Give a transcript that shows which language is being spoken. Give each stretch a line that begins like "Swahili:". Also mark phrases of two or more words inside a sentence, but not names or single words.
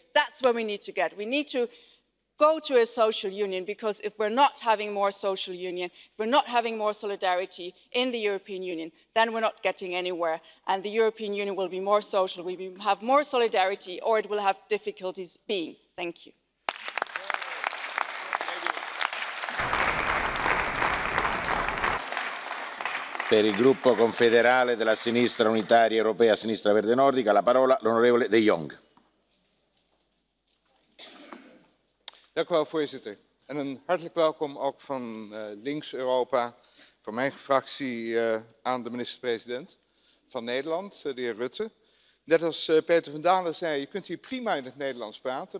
English: That's where we need to get. We need to go to a social union, because if we're not having more social union, if we're not having more solidarity in the European Union, then we're not getting anywhere. And the European Union will be more social, we will have more solidarity, or it will have difficulties being. Thank you.
Italian: Per il gruppo confederale della sinistra unitaria europea Sinistra Verde Nordica, la parola l'onorevole De Jong.
Dutch: Dank u wel, voorzitter. En een hartelijk welkom ook van Links Europa, van mijn fractie aan de minister-president van Nederland, de heer Rutte. Net als Peter van Dalen zei, je kunt hier prima in het Nederlands praten.